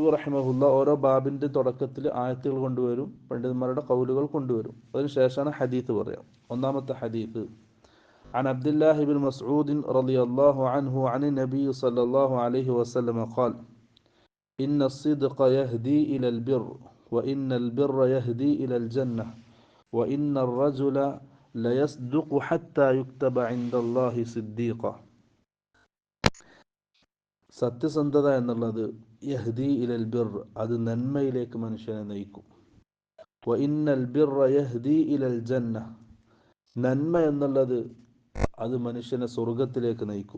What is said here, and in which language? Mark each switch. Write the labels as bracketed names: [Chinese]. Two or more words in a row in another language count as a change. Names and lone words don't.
[Malayalam] റഹിമഹുല്ല ഓരോ ബാബിൻ്റെ തുടക്കത്തിൽ ആയത്തുകൾ കൊണ്ടുവരും, പണ്ഡിതന്മാരുടെ കൗലുകൾ കൊണ്ടുവരും. അതിനുശേഷമാണ് ഹദീത്ത് പറയാം. ഒന്നാമത്തെ ഹദീത്ത് [Arabic] عن عبد الله بن مسعود رضي الله عنه عن النبي صلى الله عليه وسلم قال إن الصدق يهدي إلى البر وإن البر يهدي إلى الجنة وإن الرجل ليصدق حتى يكتب عند الله صديقا. [Malayalam] സത്യസന്ധത എന്നുള്ളത് [Arabic] يهدي إلى البر, [Malayalam] അത് നന്മയിലേക്ക് മനുഷ്യനെ നയിക്കും. [Arabic] و إن البر يهدي إلى الجنة, [Malayalam] നന്മ എന്നുള്ളത് അത് മനുഷ്യനെ സ്വർഗത്തിലേക്ക് നയിക്കും.